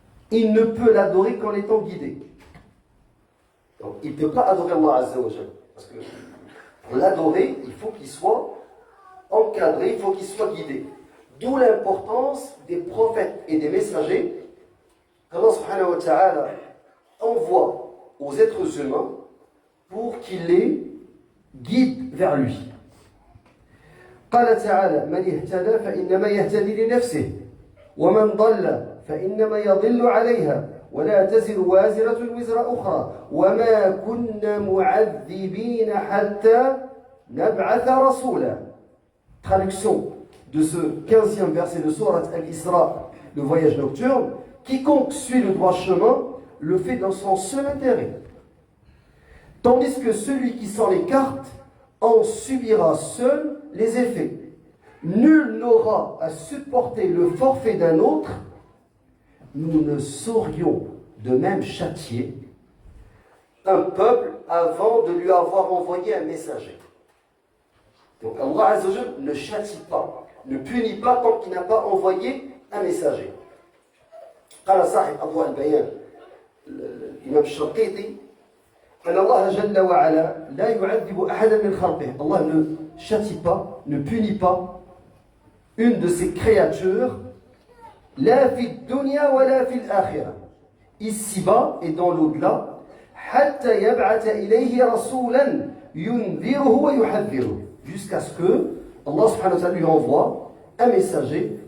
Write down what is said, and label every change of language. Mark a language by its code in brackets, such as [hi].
[fr] Il ne peut l'adorer qu'en étant guidé. Donc il ne peut pas adorer Allah azza wa jalla, parce que pour l'adorer, il faut qu'il soit encadré, il faut qu'il soit guidé. D'où l'importance des prophètes et des messagers qu'Allah subhanahu wa ta'ala envoie aux êtres humains pour qu'ils les guident vers lui. [ar] قال تعالى من اهتدى فإنما يهتدي لنفسه ومن ضل فإنما يضل عليها ولا تزر وازرة وزر أخرى وما كنا معذبين حتى نبعث رسولا. [fr] Traduction de ce 15e verset de Sourate Al-Isra, le voyage nocturne. Quiconque suit le droit chemin le fait dans son seul intérêt, tandis que celui qui s'en écarte en subira seul les effets. Nul n'aura à supporter le forfait d'un autre. Nous ne saurions de même châtier un peuple avant de lui avoir envoyé un messager. Donc Allah Azza wa Jalla ne châtie pas, ne punit pas tant qu'il n'a pas envoyé un messager. [ar] قال صاحب أضواء البيان الإمام الشنقيطي أن الله جل وعلا لا يعذب أحدا من خلقه. [fr] Allah ne châtie pas, ne punit pas une de ses créatures, [ar] لا في الدنيا ولا في الآخرة, [fr] ici-bas et dans l'au-delà, [ar] حتى يبعث إليه رسولا ينذره ويحذره, [fr] jusqu'à ce que Allah subhanahu wa ta'ala lui envoie un messager